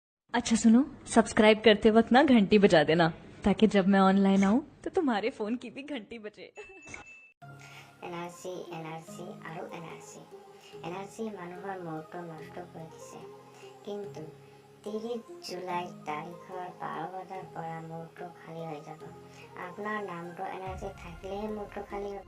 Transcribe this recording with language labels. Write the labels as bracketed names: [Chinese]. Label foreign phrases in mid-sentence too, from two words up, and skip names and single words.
[Hindi] अच्छा सुनो, सब्सक्राइब करते वक्त ना घंटी बजा देना ताकि जब मैं ऑनलाइन आऊँ तो तुम्हारे फोन की भी घंटी बजे। [Assamese] এনাৰ্জি আৰু এনাৰ্জি মানুহৰ মূৰটো নষ্ট কৰি দিছে। কিন্তু 30 জুলাই তাৰিখৰ 12 বজাৰ পৰা মূৰটো খালী হৈ যাব। আপোনাৰ নামটো এনাৰ্জি থাকিলেহে মূৰটো খালী হ'ব।